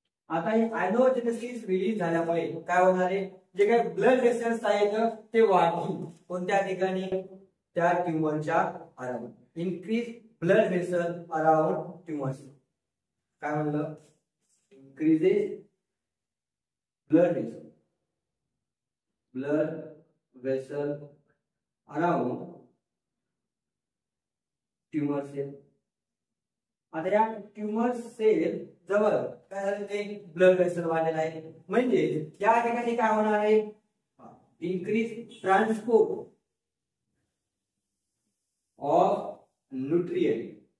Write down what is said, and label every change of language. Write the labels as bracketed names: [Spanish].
[Marathi] आता हे एनोजेनेसिस रिलीज झाल्यामुळे काय होणार आहे? जे काही ब्लड वेसल्स आहेत ते वाढतील. कोणत्या ठिकाणी? त्या ट्यूमरच्या around. [English] Increase blood vessel around tumours. [Marathi] काय म्हणलं? [English] Increases blood vessel. Blood vessel around tumour cell. [Marathi] आता या ट्यूमर सेल जवळ काय झालं? ते ब्लड वेसल वाढलेला आहे. म्हणजे या ठिकाणी काय होणार आहे? [English] Increase transport of nutrient.